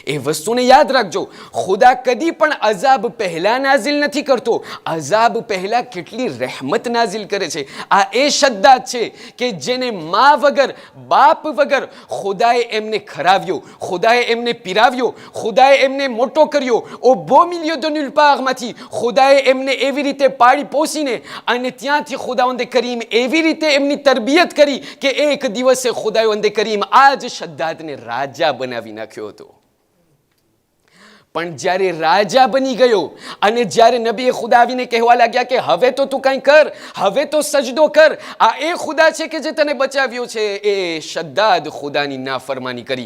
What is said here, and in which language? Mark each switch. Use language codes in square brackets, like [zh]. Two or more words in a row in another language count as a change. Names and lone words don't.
[gu] એ વસ્તુને યાદ રાખજો, ખુદા કદી પણ અઝાબ પહેલા નાઝિલ નથી કરતો, અઝાબ પહેલા કેટલી રહેમત નાઝિલ કરે છે. આ એ શદ્દાત છે કે જેને મા વગર બાપ વગર ખુદાએ એમને ખરાવ્યો, ખુદાએ એમને પીરાવ્યો, ખુદાએ એમને મોટો કર્યો. [fr] au beau milieu de nulle part [gu] માંથી ખુદાએ એમને એવી રીતે પાળી પોસીને અને ત્યાંથી ખુદાવંદે કરીમ એવી રીતે એમની તરબિયત કરી કે એક દિવસે ખુદાવંદે કરીમ આ જ શદ્દાતને રાજા બનાવી નાખ્યો હતો. પણ જ્યારે રાજા બની ગયો અને જ્યારે નબીએ ખુદા આવીને કહેવા લાગ્યા કે હવે તો તું કંઈ કર, હવે તો સજદો કર, આ એ ખુદા છે કે જે તને બચાવ્યો છે, એ શદ્દાદ ખુદાની નાફરમાની કરી.